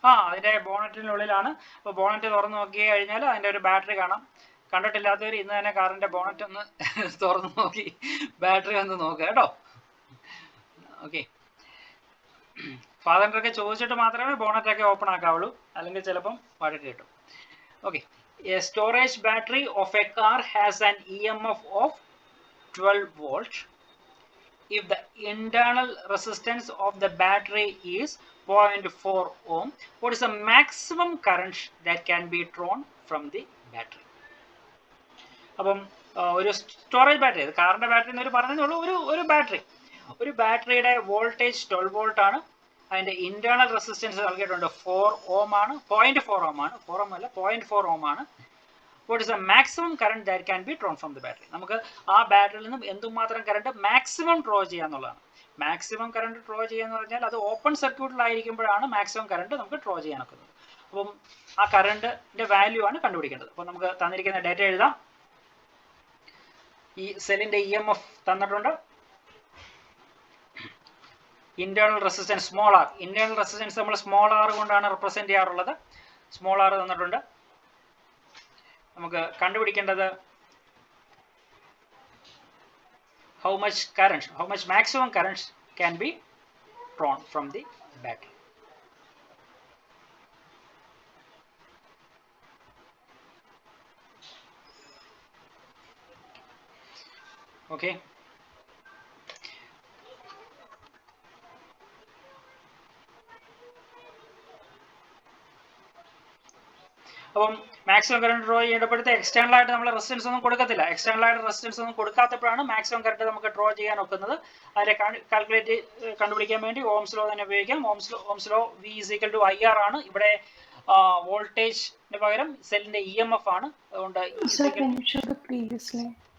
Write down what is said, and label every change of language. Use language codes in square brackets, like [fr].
[ml] അതിന്റെ ബോണറ്റിനുള്ളിലാണ്. അപ്പോൾ ബോണറ്റ് തുറന്നു നോക്കി കഴിഞ്ഞാൽ അതിന്റെ ഒരു ബാറ്ററി കാണാം. കണ്ടിട്ടില്ലാത്തവർ ഇന്ന് തന്നെ കാറിന്റെ ബോണറ്റ് ഒന്ന് തുറന്നു നോക്കി ബാറ്ററി ഒന്ന് നോക്കുക കേട്ടോ. ഓക്കെ, ഫാദറിനൊക്കെ ചോദിച്ചിട്ട് മാത്രമേ ബോണറ്റൊക്കെ ഓപ്പൺ ആക്കാവുള്ളൂ, അല്ലെങ്കിൽ ചിലപ്പം വഴക്ക് കിട്ടും. [en] Okay, a storage battery of a car has an EMF of 12 volt if the internal resistance of the battery is 0.4 ohm. What is the maximum current that can be drawn from the battery? [ml] അപ്പം ഒരു storage battery, കാറിന്റെ battery എന്ന് പറഞ്ഞതുള്ളൂ, ഒരു ബാറ്ററിയുടെ voltage 12 volt ആണ്. അതിന്റെ internal resistance നൽകിയിട്ടുണ്ട് 4 ഓം ആണ്, 0.4 ഓം ആണ്, 4 ഓം അല്ല 0.4 ഓം ആണ്. [en] What is the maximum current that can be drawn from the battery? [ml] നമുക്ക് ആ ബാറ്ററിയിൽ നിന്നും എന്തുമാത്രം current maximum draw ചെയ്യാന്നുള്ളതാണ്. Maximum current draw ചെയ്യാന്ന് പറഞ്ഞാൽ അത് ഓപ്പൺ സർക്യൂട്ടിലായിരിക്കുമ്പോഴാണ് മാക്സിമം കറണ്ട് നമുക്ക് ഡ്രോ ചെയ്യാൻ ഒക്കുന്നത്. അപ്പം ആ കറണ്ടിന്റെ വാല്യൂ ആണ് കണ്ടുപിടിക്കേണ്ടത്. അപ്പം നമുക്ക് തന്നിരിക്കുന്ന ഡേറ്റ എഴുതാം. ഈ സെല്ലിന്റെ EMF തന്നിട്ടുണ്ട്. Internal resistance small R, internal resistance നമ്മൾ സ്മോൾ ആർ കൊണ്ടാണ് റെപ്രസെന്റ് ചെയ്യാറുള്ളത്. സ്മോൾ ആർ തന്നിട്ടുണ്ട്. നമുക്ക് കണ്ടുപിടിക്കേണ്ടത് [en] how much maximum current can be drawn from the battery. [ml] Okay, അപ്പം മാക്സിമം കറണ്ട് ഡ്രോ ചെയ്യേണ്ടപ്പോഴത്തെ എക്സ്റ്റേണൽ ആയിട്ട് നമ്മൾ റെസിസ്റ്റൻസ് ഒന്നും കൊടുക്കത്തില്ല. എക്സ്റ്റേണൽ ആയിട്ട് റെസിസ്റ്റൻസ് ഒന്നും കൊടുക്കാത്തപ്പോഴാണ് മാക്സിമം കറണ്ട് നമുക്ക് ഡ്രോ ചെയ്യാൻ ഒക്കുന്നത്. അതിന്റെ കാൽക്കുലേറ്റ് കണ്ടുപിടിക്കാൻ വേണ്ടി ഓംസ് ലോ തന്നെ ഉപയോഗിക്കാം. ഓംസ് ലോ V = IR ആണ്. ഇവിടെ വോൾട്ടേജിന് പകരം സെല്ലിന്റെ EMF ആണ്. അതുകൊണ്ട് [en] Sir, can you show the previous slide?